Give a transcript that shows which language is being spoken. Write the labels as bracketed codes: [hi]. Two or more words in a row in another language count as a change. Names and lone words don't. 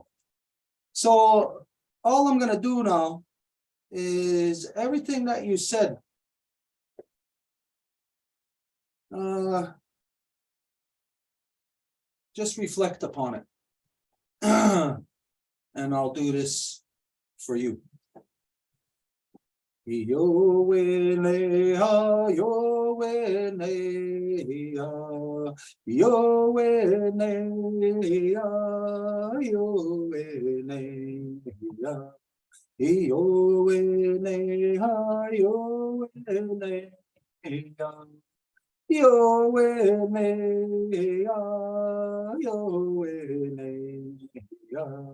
[en] So all I'm going to do now is everything that you said. Just reflect upon it. And I'll do this for you. Yo wene ha, yo wene ha, yo wene ha, yo wene ha, yo wene ha, yo wene ha, yo wene ha, yo wene ha.